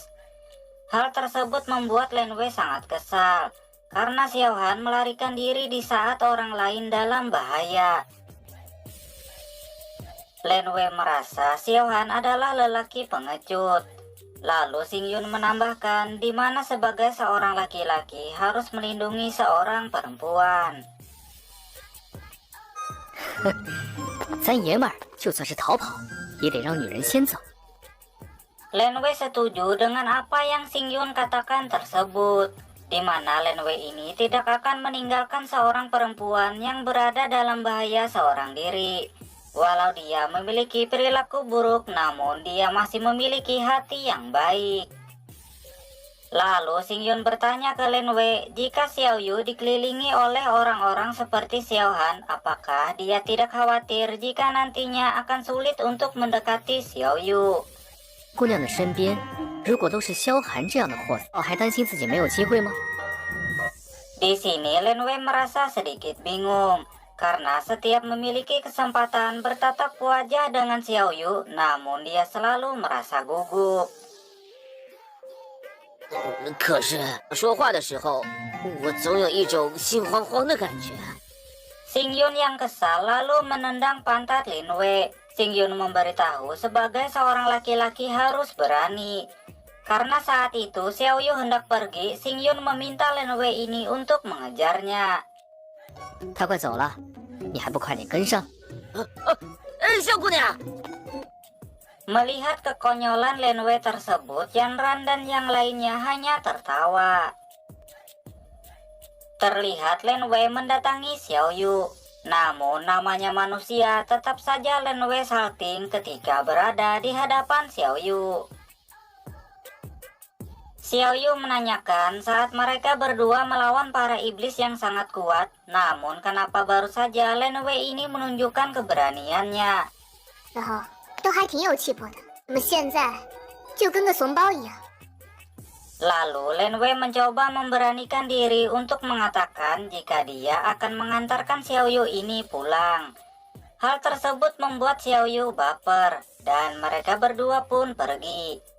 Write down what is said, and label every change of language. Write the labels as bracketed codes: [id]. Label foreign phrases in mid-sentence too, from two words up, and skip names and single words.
[id] Hal tersebut membuat Lin Wei sangat kesal, karena Xiao Han melarikan diri di saat orang lain dalam bahaya. Lin Wei merasa Xiao Han adalah lelaki pengecut. Lalu Xing Yun menambahkan di mana sebagai seorang laki-laki harus melindungi seorang perempuan. [zh] 咱爷们儿就算是逃跑，也得让女人先走。 [id] Lin Wei setuju dengan apa yang Xing Yun katakan tersebut, di mana Lin Wei ini tidak akan meninggalkan seorang perempuan yang berada dalam bahaya seorang diri. Walau dia memiliki perilaku buruk, namun dia masih memiliki hati yang baik. Lalu Xing Yun bertanya ke Lin Wei, jika Xiao Yu dikelilingi oleh orang-orang seperti Xiao Han, apakah dia tidak khawatir jika nantinya akan sulit untuk mendekati Xiao Yu? [zh] 姑娘的身边，如果都是萧寒这样的货色，还担心自己没有机会吗？ [id] Di sini Lin Wei merasa sedikit bingung, karena setiap memiliki kesempatan bertatap wajah dengan Xiao Yu, namun dia selalu merasa gugup. [zh] 可是说话的时候，我总有一种心慌慌的感觉。 [id] Xing Yun yang kesal lalu menendang pantat Lin Wei. Xing Yun memberitahu sebagai seorang laki-laki harus berani. Karena saat itu Xiao Yu hendak pergi, Xing Yun meminta Lin Wei ini untuk mengejarnya. [zh] 他快走了，你还不快点跟上？萧姑娘。 [id] Melihat kekonyolan Lin Wei tersebut, Yan Ran dan yang lainnya hanya tertawa. Terlihat Lin Wei mendatangi Xiao Yu. Namun namanya manusia, tetap saja Lin Wei salting ketika berada di hadapan Xiao Yu. Xiao Yu menanyakan saat mereka berdua melawan para iblis yang sangat kuat, namun kenapa baru saja Lin Wei ini menunjukkan keberaniannya. [zh] 然后都还挺有气魄的，怎么现在就跟个怂包一样？ [id] Lalu Lin Wei mencoba memberanikan diri untuk mengatakan jika dia akan mengantarkan Xiao Yu ini pulang. Hal tersebut membuat Xiao Yu baper, dan mereka berdua pun pergi.